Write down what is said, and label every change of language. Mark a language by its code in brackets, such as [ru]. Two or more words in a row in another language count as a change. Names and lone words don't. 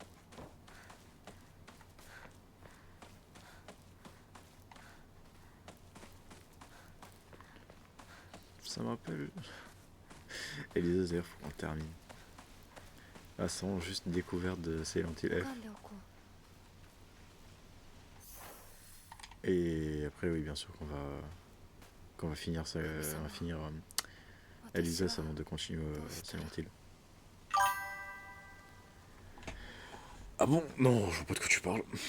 [fr] Ça me rappelle. Elisa, d'ailleurs, faut qu'on le termine. Ah, c'est vraiment juste une découverte de Silent Hill F. [ja] 掴んでおこう。 [fr] Et après, oui, bien sûr qu'on va finir ça, on va finir Elisa avant de continuer Silent Hill. Ah bon? Non, je vois pas de quoi tu parles.